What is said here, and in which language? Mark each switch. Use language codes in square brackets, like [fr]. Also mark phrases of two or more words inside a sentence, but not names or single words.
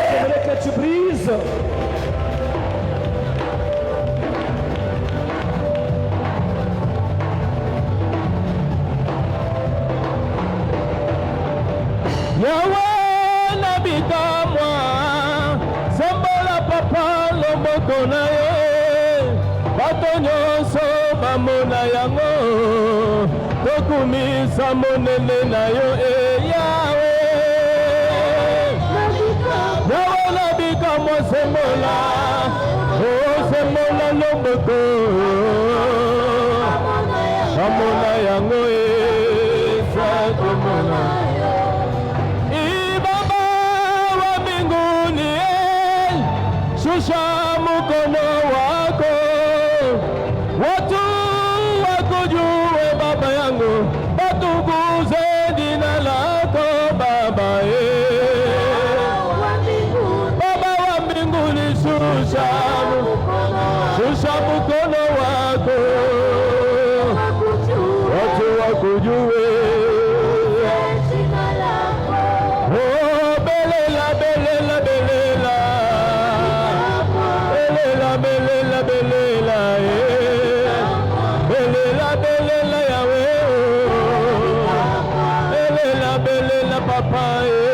[ln] Yawe nabitamwa sembola papa lomoko na ye bato nyonso bamona yango tokumisa monene na yo Yawe Yawe nabitamwa sembola sembola lomoko bamona yango [sw] Shusha watu wakujue Baba yangu, watukuze jina lako Baba. Baba wa mbinguni, shusha mkono wako, watu wakujue. [ln] Oh, belela, belela, belela, belela, belela, belela, belela, belela, Yahweh, belela, belela, Papa,